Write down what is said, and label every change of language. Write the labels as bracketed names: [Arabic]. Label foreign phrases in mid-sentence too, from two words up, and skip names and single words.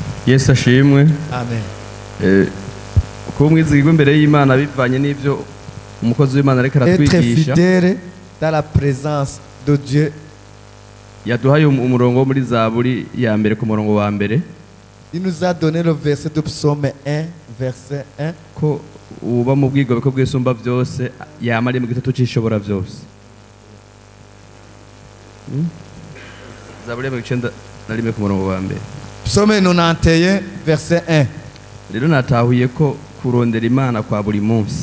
[Rundi] yesu ashimwe. amen. Kuba umwizigirwa imbere y'Imana bivanye n'ibyo umukozi w'Imana ariko [French] Être [Rundi] aratwigisha. [French] fidèle dans la présence de Dieu. [Rundi] Yaduhaye umurongo wo muri Zaburi ya mbere ku murongo wa mbere [French] Il nous a donné le verset de Psaume 1, verset 1. [Rundi] ko uba mu bwigobeko bw'isumba byose yama ari mu gitutu c'ishobora byose. Zaburi ya 91 ku murongo wa mbere. [French] Psaume 91, verset 1. [Rundi] Rero natahuye ko kurondera Imana kwa buri munsi